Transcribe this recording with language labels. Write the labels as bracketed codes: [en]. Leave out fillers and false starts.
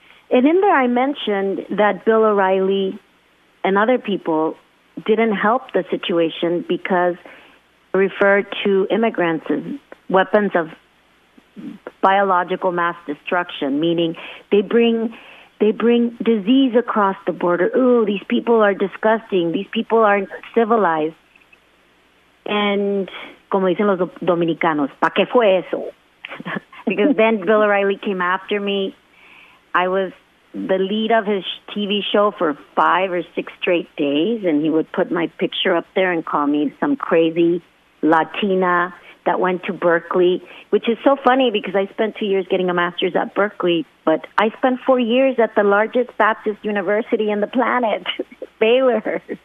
[en] And in there I mentioned that Bill O'Reilly and other people didn't help the situation because they referred to immigrants as weapons of biological mass destruction, meaning they bring disease across the border. Ooh, these people are disgusting. These people aren't civilized. [es] And como dicen los dominicanos, ¿pa qué fue eso? [en] Because then Bill O'Reilly came after me. I was the lead of his TV show for 5 or 6 straight days, and he would put my picture up there and call me some crazy Latina that went to Berkeley, which is so funny because I spent 2 years getting a master's at Berkeley, but I spent 4 years at the largest Baptist university in the planet, Baylor.